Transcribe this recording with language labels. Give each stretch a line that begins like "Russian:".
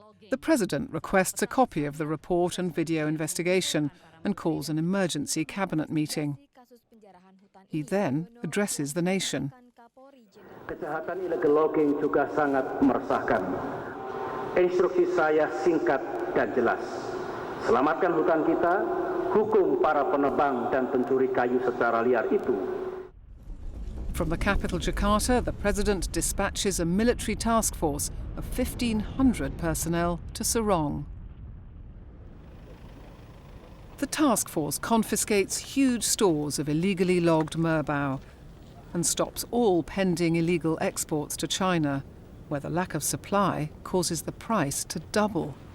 English: The President requests a copy of the report and video investigation and calls an emergency cabinet meeting. He then addresses the nation.
Indonesian: Kejahatan illegal logging juga sangat meresahkan. Instruksi saya singkat dan jelas. Selamatkan hutan kita, hukum para penebang dan pencuri kayu secara liar itu.
English: From the capital Jakarta, the President dispatches a military task force of 1,500 personnel to Sorong. The task force confiscates huge stores of illegally logged merbau and stops all pending illegal exports to China, where the lack of supply causes the price to double.